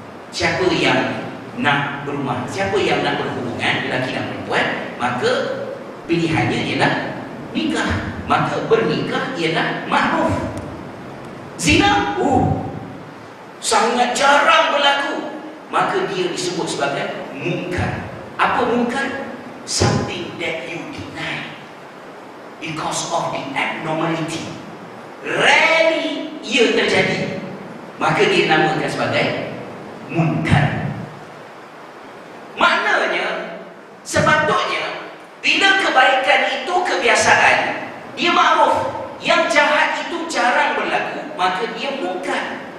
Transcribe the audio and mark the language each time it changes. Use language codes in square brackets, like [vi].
[ms] Siapa yang nak berumah, siapa yang nak berhubungan, lelaki dan perempuan, maka pilihannya ialah nikah, maka bernikah ialah ma'ruf. Zina, sangat jarang berlaku, maka dia disebut sebagai munkar. Apa munkar? [en] Something that you deny because of the abnormality. [ms] Rarely ia terjadi, maka dia namakan sebagai munkar. Maknanya, sepatutnya bila kebaikan itu kebiasaan, dia ma'ruf. Yang jahat itu jarang berlaku, maka dia munkar.